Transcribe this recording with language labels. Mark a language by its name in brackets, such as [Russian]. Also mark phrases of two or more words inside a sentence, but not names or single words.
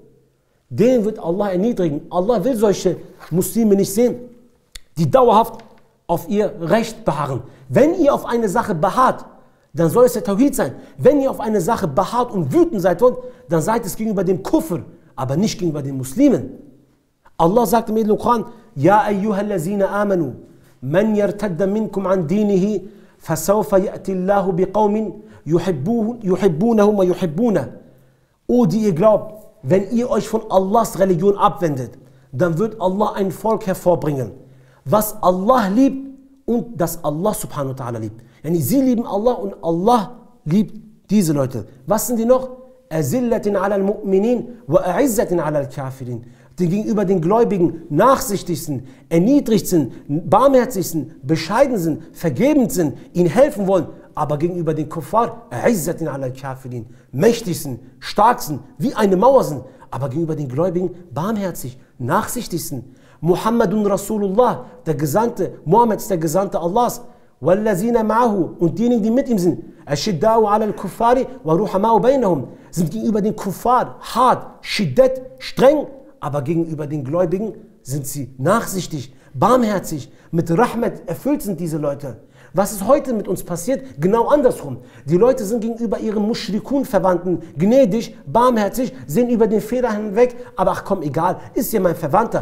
[German] Den wird Allah erniedrigen. Allah will solche Muslime nicht sehen, die dauerhaft auf ihr Recht beharren. Wenn ihr auf eine Sache beharrt, dann soll es der Tawhid sein. Wenn ihr auf eine Sache beharrt und wütend seid, dann seid es gegenüber dem Kufr, aber nicht gegenüber den Muslimen. Allah sagt im Edlen Koran, [Arabic] يا أيها الذين آمنوا من يرتد منكم عن دينه فسوف يأتي الله بقوم يحبهم ويحبونه. [German] O, die ihr glaubt, wenn ihr euch von Allahs Religion abwendet, dann wird Allah ein Volk hervorbringen, was Allah liebt und das Allah [Arabic] سبحانه وتعالى [German] liebt. Yani sie lieben Allah und Allah liebt diese Leute. Was sind die noch? [Arabic] أذلة على المؤمنين وأعزة على الكافرين. [German] Die gegenüber den Gläubigen nachsichtig sind, erniedrigt sind, barmherzig sind, bescheiden sind, vergebend sind, ihnen helfen wollen, aber gegenüber den Kuffar, [Arabic] أعزة على الكافرين, [German] mächtig sind, stark sind, wie eine Mauer sind, aber gegenüber den Gläubigen barmherzig, nachsichtig sind. [Arabic] محمد رسول الله, [German] der Gesandte, Muhammad ist der Gesandte Allahs. [Arabic] والذين معه, [German] und diejenigen, die mit ihm sind, [Arabic] أشداء على الكفار رحماء بينهم, [German] sind gegenüber den Kuffar hart, shiddat, streng, aber gegenüber den Gläubigen sind sie nachsichtig, barmherzig, mit Rahmat erfüllt sind diese Leute. Was ist heute mit uns passiert? Genau andersrum. Die Leute sind gegenüber ihren Mushrikun-Verwandten gnädig, barmherzig, sehen über den Fehler hinweg, aber ach komm, egal, ist ja mein Verwandter.